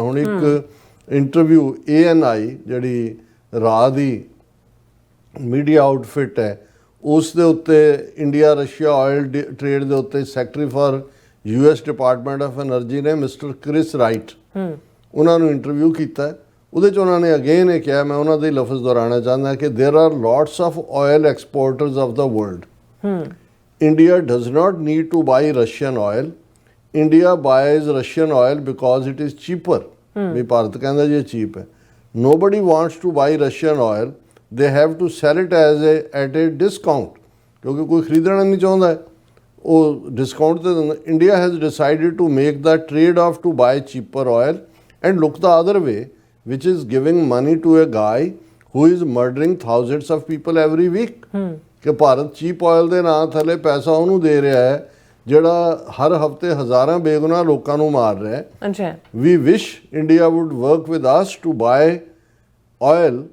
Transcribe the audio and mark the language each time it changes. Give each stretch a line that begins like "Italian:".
Punjabi: ਹੁਣ ਇੱਕ interview ANI ਜਿਹੜੀ ਰਾਹ ਦੀ ਮੀਡੀਆ ਆਊਟਫਿਟ ਹੈ ਉਸ ਦੇ ਉੱਤੇ ਇੰਡੀਆ ਰਸ਼ੀਆ ਆਇਲ ਟ੍ਰੇਡ ਦੇ ਉੱਤੇ secretary for US department of energy ਨੇ ਮਿਸਟਰ ਕ੍ਰਿਸ ਰਾਈਟ ਉਹਨਾਂ ਨੂੰ ਇੰਟਰਵਿਊ ਕੀਤਾ। ਉਹਦੇ 'ਚ ਉਹਨਾਂ ਨੇ ਅਗੇਨ ਇਹ ਕਿਹਾ, ਮੈਂ ਉਹਨਾਂ ਦੇ ਲਫ਼ਜ਼ ਦੁਹਰਾਉਣਾ ਚਾਹੁੰਦਾ ਕਿ
English: There are lots of oil exporters of the world India does not need to buy Russian oil. India buys Russian oil because it is cheaper.
Punjabi: ਵੀ ਭਾਰਤ ਕਹਿੰਦਾ ਜੀ cheap ਹੈ.
English: Nobody wants to buy Russian oil. They have to sell it at a discount.
Punjabi: ਕਿਉਂਕਿ ਕੋਈ ਖਰੀਦਣਾ ਨਹੀਂ ਚਾਹੁੰਦਾ ਹੈ, ਉਹ ਡਿਸਕਾਊਂਟ ਤੇ ਦਿੰਦਾ.
English: India has decided to make the trade off to buy cheaper oil and look the other way, which is giving money to a guy who is murdering thousands of people every week.
Punjabi: ਕਿ Bharat cheap oil ਦੇ ਨਾਂ ਥੱਲੇ ਪੈਸਾ ਉਹਨੂੰ ਦੇ ਰਿਹਾ ਹੈ ਜਿਹੜਾ ਹਰ ਹਫਤੇ ਹਜ਼ਾਰਾਂ ਬੇਗੁਨਾਹ ਲੋਕਾਂ ਨੂੰ ਮਾਰ ਰਿਹਾ ਹੈ. ਅੱਛਾ.
English: We wish India would work with us to buy oil.